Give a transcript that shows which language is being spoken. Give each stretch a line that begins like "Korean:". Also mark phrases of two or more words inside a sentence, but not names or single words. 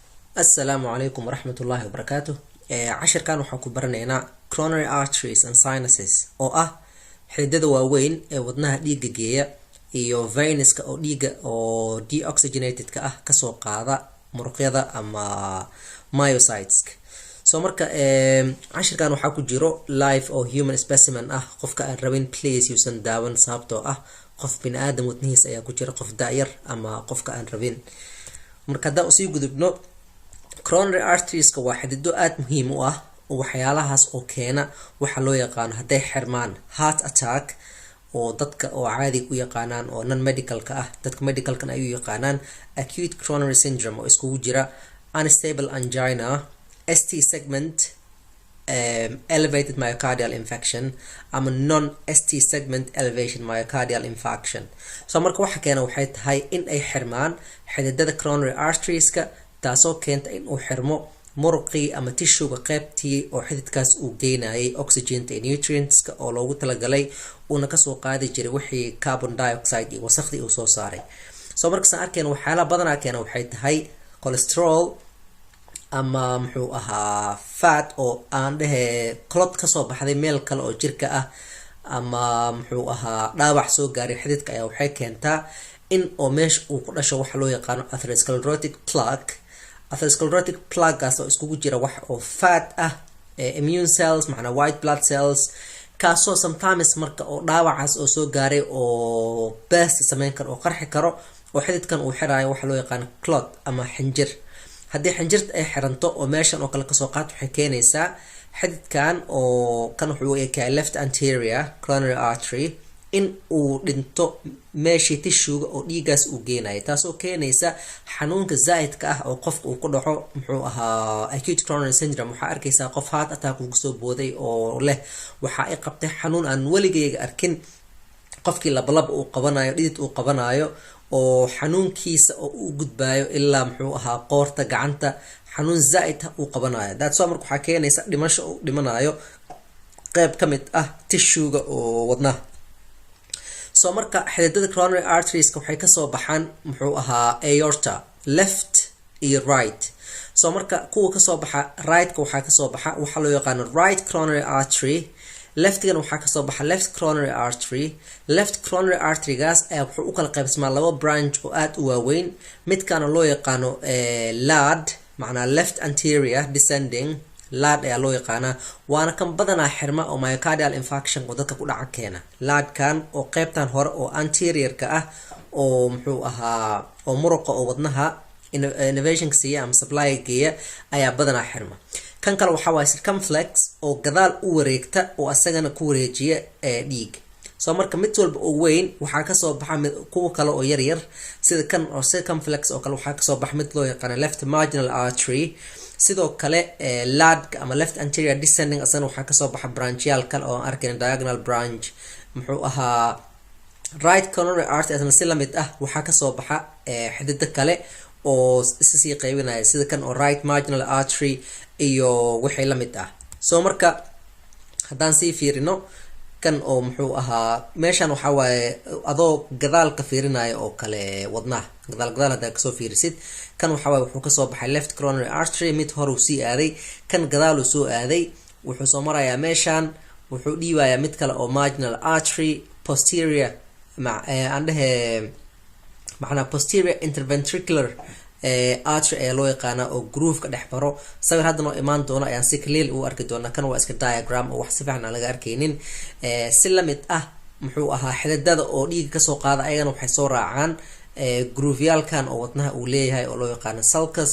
Arabic: السلام عليكم ورحمة الله وبركاته. عشر كان وحكو برنينا
English: coronary arteries and sinuses
Somali: oo xididada waaweyn ee wadnaha dhiiga geeya iyo venuska oo dhiiga oo deoxygenated ka kasoo qaada muruqyada ama myocytes. So marka cashirkan waxaa ku jiro live oo
English: human specimen
Somali: qofka aan rabin please yuusan daawan sababtoo qof bini aadam wadnihiisa ayaa ku jira qof daayar ama qofka aan rabin. marka hadda usii gudubno
English: coronary arteries
Somali: waa xidido aad muhiim u oo waxyaalahaas oo keena waxa loo yaqaan haday xirmaan
English: heart attack
Somali: oo dadka oo caadi u yaqaanaan oo
English: non medical
Somali: ka dadka medical kan ay u yaqaanaan
English: acute coronary syndrome
Somali: oo isku jira
English: unstable angina, ST segment elevated myocardial infarction
Somali: ama
English: non ST segment elevation myocardial infarction.
Somali: So marka waxa keena waxay tahay in ay xirmaan xididada
English: coronary arteries-ka
Somali: taasoo keenta in uu xirmo muruqii ama tissue-ga qaybtii oo xididkaas uu geynayay oxygen-ta iyo nutrients-ka oo loogu talagalay uuna kasoo qaadi jiray wixii
English: carbon dioxide
Somali: iyo wasakhdii uu soo saaray. So markaasaan arkeen waxyaalaha badanaa keena waxay tahay cholesterol ama muxuu ahaa fat oo aan dhahe clot kasoo baxday meel kale oo jirka ama muxuu ahaa dhaawac soo gaaray xididka ayaa waxay keentaa in oo meesha uu ku dhasho waxa loo yaqaano
English: atherosclerotic plaque. Atherosclerotic plaque
Somali: oo iskugu jira wax oo
English: fat immune cells
Somali: macna
English: white blood cells
Somali: kaasoo sometimes marka oo dhaawacaas oo soo gaaray oo burst sameyn karo oo qarxi karo oo xididkan uu xiraayo waxa loo yaqaan clot ama xinjir. haddii xinjirta ay xiranto oo meeshan oo kale kasoo qaad waxay keenaysaa xididkan oo kan wuxuu eekayaa
English: left anterior coronary artery
Somali: in uu dhinto meeshii tissue-ga oo dhiigaas uu geenayo taasoo keenaysa xanuunka zaa'idka oo qofka uu ku dhaco muxuu ahaa
English: acute coronary syndrome.
Somali: waxaa arkaysaa qof
English: heart attack
Somali: uu soo booday oo leh waxa ay qabtay xanuun aan weligeyga arkin, qofkii labalab uu qabanayo dhidid uu qabanayo oo xanuunkiisa oo u gudbayo ilaa muxuu ahaa qoorta gacanta xanuun zaa'id uu qabanayo.
English: that's why
Somali: marka waxaa keenaysa dhimasho uu dhimanayo qayb ka mid tissue-ga oo wadnaha. So marka xididada
English: coronary arteries
Somali: waxay kasoo baxaan muxuu ahaa aorta left iyo right. So marka kuwa kasoo baxa right-ka waxaa kasoo baxa waxa loo yaqaano
English: right coronary artery,
Somali: left-gan waxaa kasoo baxa
English: left coronary artery. left coronary artery-gaas
Somali: ayaa wuxuu u kala qaybsamaa laba branch oo aad u waaweyn. midkaana loo yaqaano LAD macnaa
English: left anterior descending
Somali: LAD ayaa loo yaqaanaa waana kan badanaa xirma oo myocardial infarction oo dadka ku dhaca keena. LAD-kan oo qaybtan hore oo anterior-ka oo muxuu ahaa oo muruqa oo wadnaha innervation siiya ama supply geeya ayaa badanaa xirma. kan kale waxa waaye circumflex oo gadaal u wareegta oo asagana ku wareejiya dhiig. So marka mid walba oo weyn waxaa kasoo baxa kuwa kale oo yar yar sida kan oo circumflex oo kale waxaa kasoo baxa mid loo yaqaan
English: left marginal artery.
Somali: sidoo kale LAD ama
English: left anterior descending
Somali: asana waxaa kasoo baxa branchial kale oo arkayna
English: diagonal branch.
Somali: muxuu ahaa
English: right coronary artery
Somali: asana si lamid waxaa kasoo baxa xididada kale oo isii qaybinaya sida kan oo
English: right marginal artery
Somali: iyo wixii lamid so marka haddaan sii fiirino kan oo muxuu ahaa meeshan waxaa waaye adoo gadaalka fiirinaya oo kale wadnaha gadaal haddaa kasoo fiirisid kan waxaa waaye wuxuu kasoo baxay
English: left coronary artery
Somali: mid hore uu sii aaday kan gadaaluu soo aaday wuxuu soo marayaa meeshan wuxuu dhiibayaa mid kale oo
English: marginal artery posterior
Somali: aan dhahe macnaa
English: posterior interventricular artery
Somali: ayaa loo yaqaanaa oo groove-ka dhex maro. sawir hadda noo imaan doono ayaan si clear u arki doonaa. kan waa iska diagram oo wax si fiican aan laga arkaynin. si lamid muxuu ahaa xididada oo dhiiga kasoo qaada ayagana waxay soo raacaan groove-yaalkan oo wadnaha uu leeyahay oo loo yaqaano sulcus.